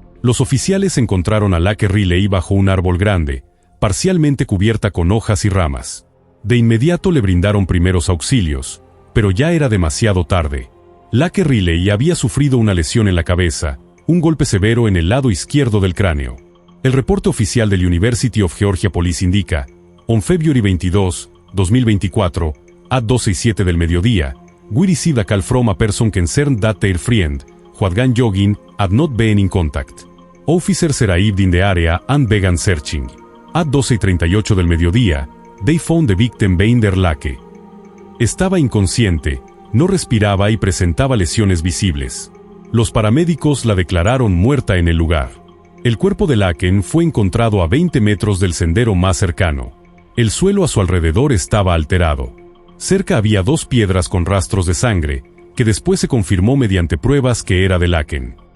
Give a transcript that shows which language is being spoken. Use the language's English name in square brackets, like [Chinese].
[Spanish] Los oficiales encontraron a Laken Riley bajo un árbol grande, parcialmente cubierta con hojas y ramas. De inmediato le brindaron primeros auxilios, pero ya era demasiado tarde. Laken Riley había sufrido una lesión en la cabeza, un golpe severo en el lado izquierdo del cráneo. El reporte oficial del University of Georgia Police indica: [English] on February 22, 2024, at 12:07 [Spanish] del mediodía, [English] we received a call from a person concerned that their friend, who had gone jogging, had not been in contact. Officers arrived in the area and began searching. At 12:38 [Spanish] del mediodía, [English] they found the victim being their Lake. [Spanish] Estaba inconsciente, no respiraba y presentaba lesiones visibles. Los paramédicos la declararon muerta en el lugar. El cuerpo de Laken fue encontrado a 20 metros del sendero más cercano. El suelo a su alrededor estaba alterado. Cerca había 2 piedras con rastros de sangre, que después se confirmó mediante pruebas que era de Laken.